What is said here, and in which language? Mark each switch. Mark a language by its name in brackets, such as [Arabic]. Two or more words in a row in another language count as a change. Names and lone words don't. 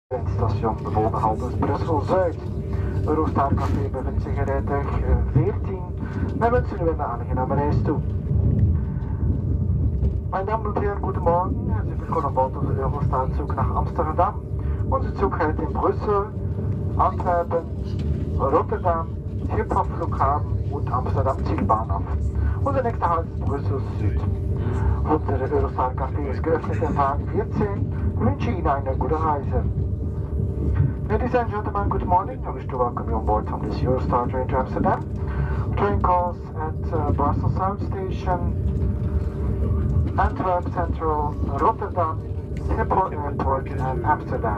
[Dutch] Station Woldenhalders Brussel-Zuid. Eurostar Café bevindt zich in rijtuig 14. Wij wensen u een aangename reis toe. [German] Meine Damen und Herren, guten Morgen. Herzlich willkommen an Bord unseres Eurostar-Zug nach Amsterdam. Unser Zug hält in Brüssel, Antwerpen, Rotterdam, Schiphol Flughafen und Amsterdam Zielbahnhof. Unser nächster Halt ist Brüssel Süd. Unser Eurostar Café ist geöffnet in Wagen 14. Wir wünschen Ihnen eine gute Reise. [English] Ladies and gentlemen, good morning. I wish to welcome you on board on this Eurostar train to Amsterdam. Train calls at Brussels South Station, Antwerp Central, Rotterdam, Schiphol Airport and Amsterdam.